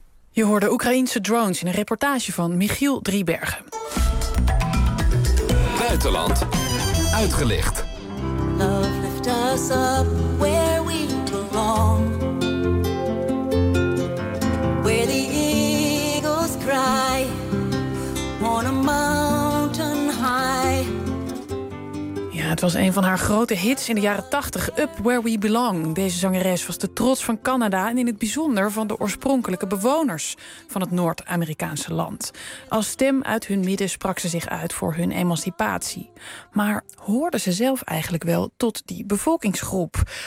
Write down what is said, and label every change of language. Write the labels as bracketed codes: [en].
[nl] Je hoorde Oekraïense drones in een reportage van Michiel Driebergen. Buitenland, uitgelicht. [en] Us up where we belong, where the eagles cry on a mountain high. [nl] Ja, het was een van haar grote hits in de jaren 80, Up Where We Belong. Deze zangeres was de trots van Canada en in het bijzonder van de oorspronkelijke bewoners van het Noord-Amerikaanse land. Als stem uit hun midden sprak ze zich uit voor hun emancipatie. Maar hoorde ze zelf eigenlijk wel tot die bevolkingsgroep?